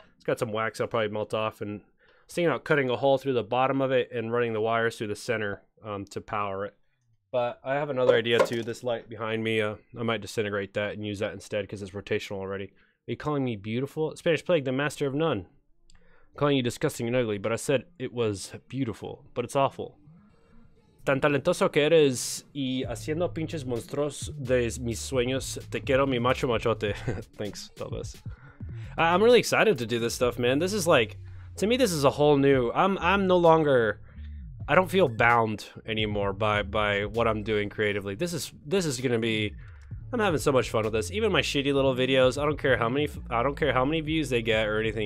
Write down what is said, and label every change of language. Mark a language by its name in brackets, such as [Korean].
[English] It's got some wax. I'll probably melt off. And I was thinking about cutting a hole through the bottom of it and running the wires through the center to power it. But I have another idea too. This light behind me, I might disintegrate that and use that instead because it's rotational already. Are you calling me beautiful? Spanish Plague, the master of none. I'm calling you disgusting and ugly, but I said it was beautiful, but it's awful. [Spanish] Tan talentoso que eres y haciendo pinches monstruos de mis sueños. Te quiero mi macho machote. [English] Thanks, Talbes. I'm really excited to do this stuff, man. This is like, to me, this is a whole new. I'm no longer. I don't feel bound anymore by what I'm doing creatively. This is gonna be. I'm having so much fun with this. Even my shitty little videos. I don't care how many views they get or anything.